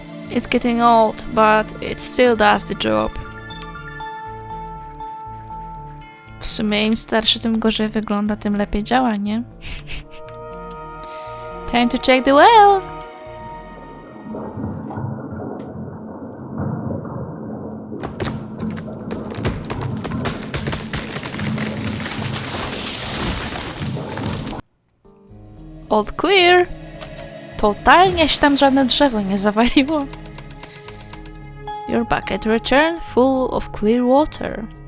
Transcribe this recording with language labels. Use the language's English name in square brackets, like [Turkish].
[English] It's getting old, but it still does the job. [Polish] W sumie im starszy, tym gorzej wygląda, tym lepiej działa, nie? [English] Time to check the well! All clear! [Polish] Totalnie się tam żadne drzewo nie zawaliło. [English] Your bucket returned full of clear water.